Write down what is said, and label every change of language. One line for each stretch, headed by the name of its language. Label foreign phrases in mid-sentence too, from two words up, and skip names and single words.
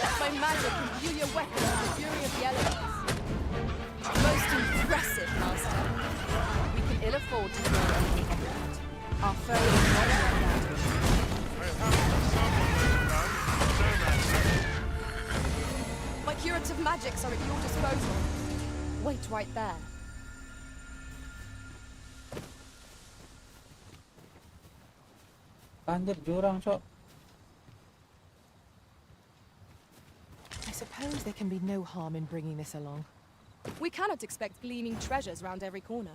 English: magic imbue your weapons with the fury of the elements. Most impressive, Master. We can ill afford to throw anything at that. Our foe is not yet doubted. My curative magics are at your disposal. Wait right there.
Indonesian: Anjir jurang, Cok.
English: I suppose there can be no harm in bringing this along. We cannot expect gleaming treasures round every corner.